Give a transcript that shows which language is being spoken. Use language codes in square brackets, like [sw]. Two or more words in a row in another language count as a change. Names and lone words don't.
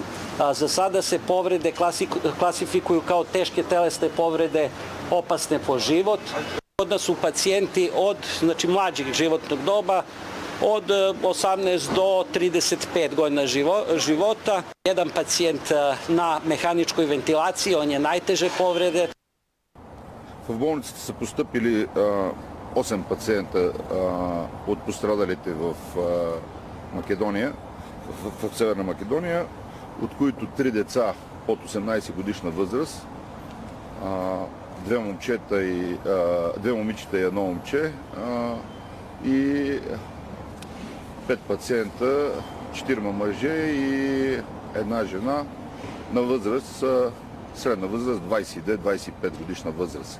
[sr] Za sada se povrede klasifikuju kao teške telesne povrede opasne po život. Kod nas su pacijenti od mlađeg životnog doba od 18 do 35 godina života. Jedan pacijent na mehaničkoj ventilaciji, on je najteže povrede. [bg] В болниците са постъпили 8 пациента от пострадалите в Македония, в Северна Македония, от които 3 деца под 18 годишна възраст, 2 момичета и едно момче, и 5 пациента, 4 мъже и една жена на възраст, средна възраст 22-25 годишна възраст.